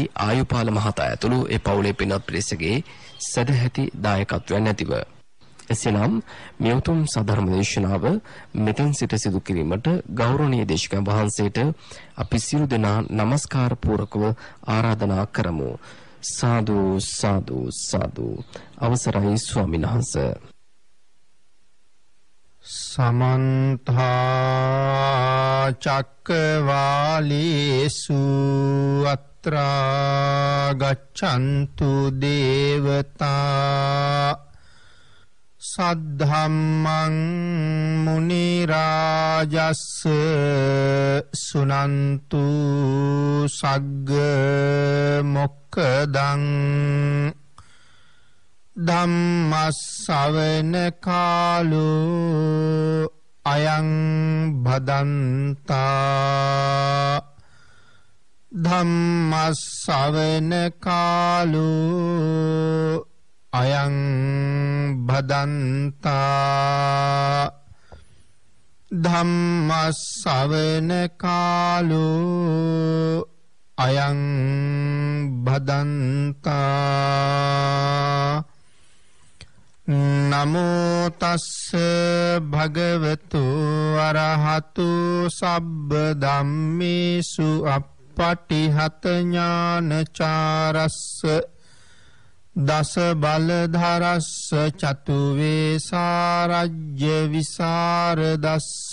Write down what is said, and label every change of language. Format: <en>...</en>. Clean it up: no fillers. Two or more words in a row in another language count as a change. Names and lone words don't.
<si>ආයුපාල මහතා ඇතුළු ඒ පවුලේ පින්වත් පිරිසගේ සදැහැති දායකත්වයන් නැතිව එසේනම් මේ උතුම් සද්ධර්ම දේශනාව මෙතෙන් සිට සිදු කිරීමට ගෞරවනීය දේශකයන් වහන්සේට අපි සියලු දෙනා নমස්කාර පූර්වකව ආරාධනා කරමු. සාදු සාදු සාදු. අවසරයි ස්වාමීන් වහන්සේ.</si> <pi>समन्त चक्रवालेषु अत्रा गच्छन्तु देवता सद्धम्मं मुनि राजस् सुनन्तु सग्ग मोक्खदं ධම්මස්සවන කාලෝ අයං භදන්තා ධම්මස්සවන කාලෝ අයං භදන්තා ධම්මස්සවන කාලෝ අයං භදන්තා නමෝ තස්ස භගවතු අරහතු සබ්බ ධම්මේසු අප්පටිහත ඥානචාරස්ස දස බලධරස්ස චතු වේසාරජ්‍ය විසරදස්ස</pi>